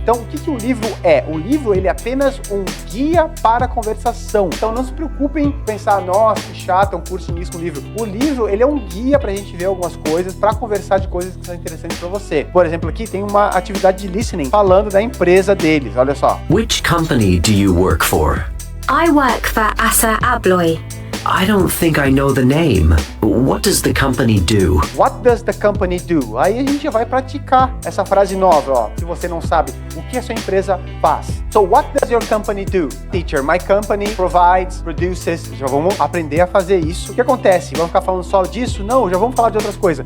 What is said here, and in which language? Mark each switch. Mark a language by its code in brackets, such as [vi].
[pt] Então, o que o livro é? O livro, ele é apenas um guia para a conversação. Então, não se preocupem em pensar, nossa, que chato, é um curso nisso com livro. O livro, ele é um guia para a gente ver algumas coisas, para conversar de coisas que são interessantes para você. Por exemplo, aqui tem uma atividade de listening falando da empresa deles. Olha só. [en] Which company do you work for? I work for Assa Abloy. I don't think I know the name. What does the company do? What does the company do? [pt] Aí a gente já vai praticar essa frase nova, ó. Se você não sabe o que a sua empresa faz. [en] So what does your company do? Teacher, my company provides, produces. [pt] Já vamos aprender a fazer isso. O que acontece? Vamos ficar falando só disso? Não, já vamos falar de outras coisas.